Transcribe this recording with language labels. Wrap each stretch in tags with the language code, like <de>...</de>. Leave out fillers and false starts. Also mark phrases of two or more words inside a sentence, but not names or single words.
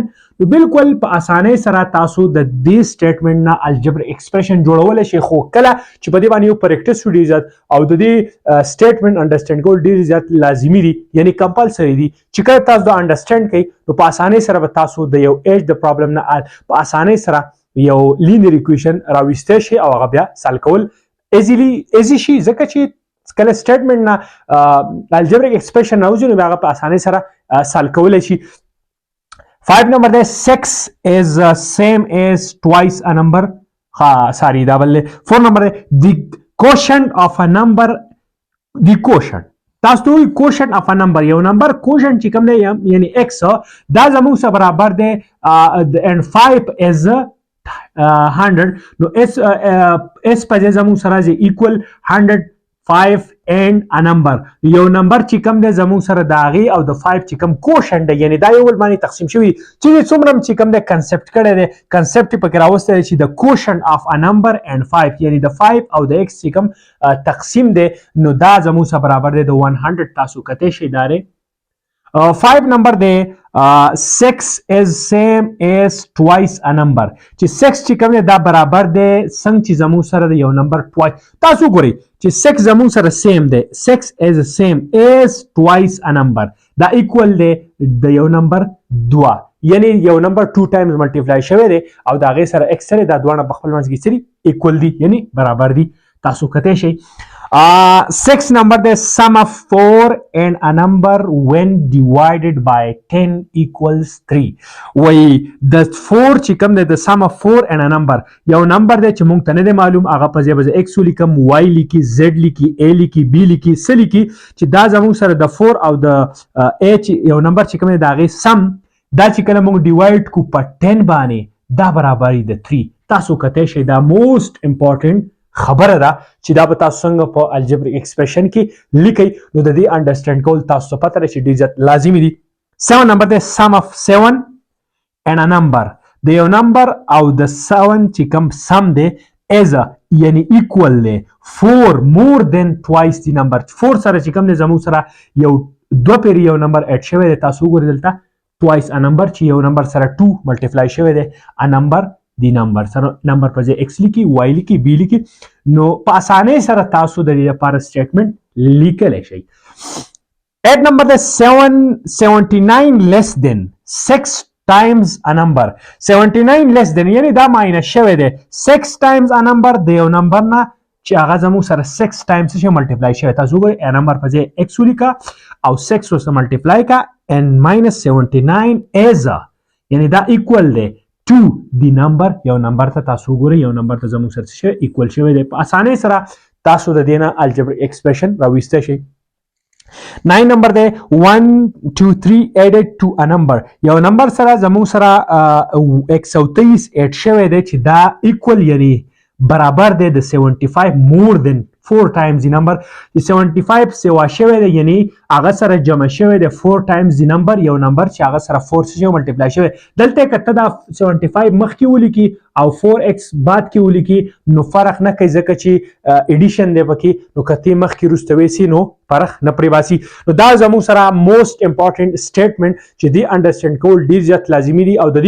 <ps>نو بالکل په اسانۍ سره تاسو د دې سټیټمنټ نه</ps> <en>algebra expression</en> <ps>جوړولی شئ خو کله چې په دې باندې یو پریکټس شو ډېر زیات او د دې سټیټمنټ انډرسټینډ کول ډېر زیات لازمي دي یعنی کمپلسري دي چې کله تاسو دا انډرسټینډ کوئ نو په اسانۍ سره به تاسو د یو ایج د پرابلم نه په اسانۍ سره یو</ps> <en>linear equation</en> <ps>راویستی شي او هغه بیا سال کول ایزي شي ځکه چې کله سټیټمنټ نه</ps> <en>algebraic expression</en> <ps>راوځي نو هغه په اسانۍ سره سال کولی شي. 5 نمبر دی 6</ps> <en>is same as twice a number sorry</en> <ps>دا بل 4 نمبر دی</ps> <en>the quotient of a number the quotient</en> <ps>تاسو ته وایي</ps> <en>quotient of a number</en> <ps>یو نمبر quotient چې کوم دی یعنی x دا زموږ سره برابر دی</ps> <en>and 5 is</en> <ps>100 نو s په ځای زموږ سره راځي equal 105</ps> <en>and a number</en> <ps>یو نمبر چې کوم دی زموږ سره د هغې او د 5 چې کوم کوشن دی یعنی دا یو بل باندې تقسیم شوي چې څومره چې کوم دی کنسپټ کړی دی کنسپټ یې پکې راوستی دی چې د</ps> <en>quotient of a number and</en> <ps>5 یعنی د 5 او د ایکس چې کوم تقسیم دی نو دا زموږ سره برابر دی د 100. تاسو کتی شئ دا دی 5 نمبر دی 6</ps> <en>is same as twice a number</en> <ps>چې 6 چې کوم دی دا برابر دی څنګه چې زموږ سره د یو نمبر twice. تاسو وګورئ چې 6 زموږ سره سیم دی 6</ps> <en>is same as twice a number</en> <ps>دا ایکول دی د یو نمبر 2 یعنی یو نمبر 2</ps> <en>times multiply</en> <ps>شوی دی او د هغې سره ایکس سره دا دواړه په خپل منځ کې سري ایکول دي یعنی برابر دي. تاسو کتی شئ. 6</ps> <en>number the sum of 4 and a number when divided by 10 equals 3</en> <ps>وای د 4 چې کوم د</ps> <en>sum of 4 and a number</en> <ps>یو نمبر دی چې مونږ ته نه دی معلوم هغه په ځای به x لیکم y لیکي z لیکي a لیکي b لیکي c لیکي چې دا زموږ سره د 4 او د h یو نمبر چې کوم دی د هغې سم دا چې کله مونږ ډیوایډ کو په 10 باندې دا برابري د 3 تاسو کته شي دا</ps> <en>most important</en> <ps>خبره ده چې دا به تاسو څنګه په الجبریک ایکسپریشن کې لیکئ نو د دې انډرسټینډ کول تاسو ته پته لري چې ډیر لازمي دي 7 نمبر د</ps> <en>sum of 7 and a number</en> <ps>د یو نمبر او د 7 چې کوم سم دی</ps> <en>as a</en> <ps>یعنی equal دی</ps> <en>4 more than twice the number</en> <ps>4 سره چې کوم دی زموږ سره یو دو پیری یو نمبر اډ شوی دی تاسو وګورئ دلته</ps> <en>twice a number</en> <ps>چې یو نمبر سره 2 ملټیپلای شوی دی</ps> <en>a number</en> <ps>دی نمبر سره نمبر په ځای x لیکي y لیکي b لیکي نو په اسانۍ سره تاسو د دې لپاره سټیټمنټ لیکلی شئ 8 نمبر د</ps> <en>79 less than 6 times a number 79 less than</en> <ps>یعنی دا ماینس شوی دی</ps> <en>6 times a number</en> <ps>د یو نمبر نه چې هغه زموږ سره</ps> <en>6 times</en> <ps>څه ملټیپلای شوی تاسو وګورئ a نمبر په ځای x ولیکه او 6 ورسره ملټیپلای کا</ps> <en>and minus 79 as a</en> <ps>یعنی دا equal دی</ps> <en>to the number</en> <ps>یو نمبر ته تاسو وګورئ یو نمبر ته زموږ سره څه ایکوال شوی دی په اسانۍ سره تاسو د دې نه الجبریک ایکسپریشن راویستی شئ 9 نمبر دی 1 2 3</ps> <en>added to a number</en> <ps>یو نمبر سره زموږ سره 123 اډ شوی دی چې دا ایکوال یعنی برابر دی د 75</ps> <en>more than 4 times the number</en> <ps>75 سوا شوی دی یعنی هغه سره جمع شوی دی</ps> <en>4 times the number</en> <ps>یو نمبر چې هغه سره 4 سره ملټیپلای شوی دلته کته دا 75 مخکې ولیکي او 4x بعد کې ولیکي نو فرق نه کوي ځکه چې اډیشن دی پکې نو کته مخکې وروسته ویسي نو فرق نه پرې باسي نو دا زموږ سره</ps> <en>most important</en> <ps>سټیټمنټ چې دی انډرسټینډ کول ډیر زیات لازمي دي او د</ps>